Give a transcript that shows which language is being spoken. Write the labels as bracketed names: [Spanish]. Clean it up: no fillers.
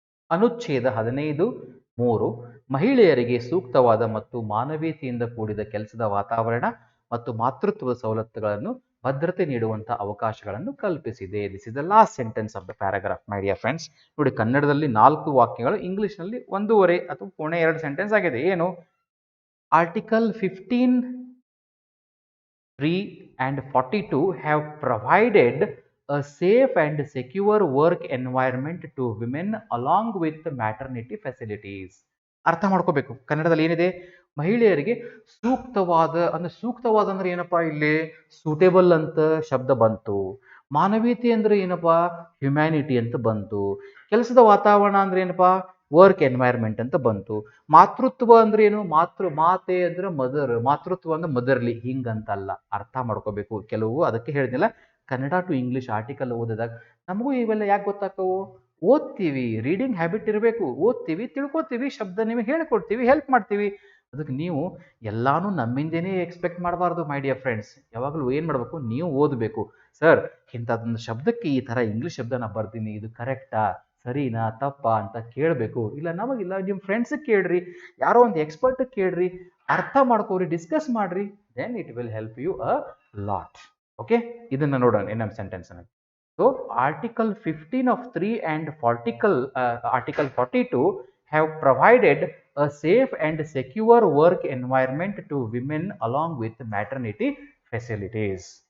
[Kannada] ಅನುಚ್ಛೇದ 15(3) ಮಹಿಳೆಯರಿಗೆ ಸೂಕ್ತವಾದ ಮತ್ತು ಮಾನವೀಯತೆಯಿಂದ ಕೂಡಿದ ಕೆಲಸದ ವಾತಾವರಣ ಮತ್ತು ಮಾತೃತ್ವದ ಸವಲತ್ತುಗಳನ್ನು ಭದ್ರತೆ ನೀಡುವಂತಹ ಅವಕಾಶಗಳನ್ನು ಕಲ್ಪಿಸಿದೆ. [English] This is the last sentence of the paragraph my dear friends. [Kannada] ನೋಡಿ, ಕನ್ನಡದಲ್ಲಿ 4 ವಾಕ್ಯಗಳು, ಇಂಗ್ಲಿಷ್ನಲ್ಲಿ 1.5 ಅಥವಾ 1.2 ಸೆಂಟೆನ್ಸ್ ಆಗಿದೆ. ಏನು? [English] Article 15(3) and 42 have provided a safe and secure work environment to women along with maternity facilities. [Kannada] ಅರ್ಥ ಮಾಡ್ಕೋಬೇಕು. ಕನ್ನಡದಲ್ಲಿ ಏನಿದೆ? ಮಹಿಳೆಯರಿಗೆ ಸೂಕ್ತವಾದ ಅಂದ್ರೆ, ಸೂಕ್ತವಾದ ಅಂದ್ರೆ ಏನಪ್ಪಾ? ಇಲ್ಲಿ ಸೂಟೇಬಲ್ ಅಂತ ಶಬ್ದ ಬಂತು. ಮಾನವೀಯತೆ ಅಂದ್ರೆ ಏನಪ್ಪಾ? ಹ್ಯುಮ್ಯಾನಿಟಿ ಅಂತ ಬಂತು. ಕೆಲಸದ ವಾತಾವರಣ ಅಂದ್ರೆ ಏನಪ್ಪಾ? ವರ್ಕ್ ಎನ್ವೈರ್ಮೆಂಟ್ ಅಂತ ಬಂತು. ಮಾತೃತ್ವ ಅಂದ್ರೆ ಏನು? ಮಾತೆ ಅಂದ್ರೆ ಮದರ್, ಮಾತೃತ್ವ ಅಂದ್ರೆ ಮದರ್ಲಿ, ಹಿಂಗಂತಲ್ಲ. ಅರ್ಥ ಮಾಡ್ಕೋಬೇಕು. ಕೆಲವು ಅದಕ್ಕೆ ಹೇಳಿದ್ನಿಲ್ಲ, ಕನ್ನಡ ಟು ಇಂಗ್ಲಿಷ್ ಆರ್ಟಿಕಲ್ ಓದಿದಾಗ ನಮಗೂ ಇವೆಲ್ಲ ಯಾಕೆ ಗೊತ್ತಾಕವು? ಓದ್ತೀವಿ, ರೀಡಿಂಗ್ ಹ್ಯಾಬಿಟ್ ಇರಬೇಕು. ಓದ್ತೀವಿ, ತಿಳ್ಕೊತೀವಿ, ಶಬ್ದ ನಿಮಗೆ ಹೇಳ್ಕೊಡ್ತೀವಿ, ಹೆಲ್ಪ್ ಮಾಡ್ತೀವಿ. ಅದಕ್ಕೆ ನೀವು ಎಲ್ಲಾನು ನಮ್ಮಿಂದೇನೆ ಎಕ್ಸ್ಪೆಕ್ಟ್ ಮಾಡಬಾರ್ದು [English] My dear friends. [Kannada] ಯಾವಾಗಲೂ ಏನು ಮಾಡಬೇಕು? ನೀವು ಓದಬೇಕು. ಸರ್, ಇಂಥದ್ದೊಂದು ಶಬ್ದಕ್ಕೆ ಈ ಥರ ಇಂಗ್ಲೀಷ್ ಶಬ್ದ ನಾ ಬರ್ತೀನಿ, ಇದು ಕರೆಕ್ಟಾ, ಸರಿನಾ, ತಪ್ಪಾ ಅಂತ ಕೇಳಬೇಕು. ಇಲ್ಲ ನಮಗಿಲ್ಲ, ನಿಮ್ಮ ಫ್ರೆಂಡ್ಸಿಗೆ ಕೇಳ್ರಿ, ಯಾರೋ ಒಂದು ಎಕ್ಸ್ಪರ್ಟ್ ಕೇಳ್ರಿ, ಅರ್ಥ ಮಾಡ್ಕೋರಿ, ಡಿಸ್ಕಸ್ ಮಾಡ್ರಿ. [English] Then it will help you a lot. [Kannada] Okay, ಇದನ್ನ ನೋಡೋಣ ಇನ್ನೊಂದು sentence. [English] So Article 15 of 3 and Article 42 have provided a safe and secure work environment to women along with maternity facilities.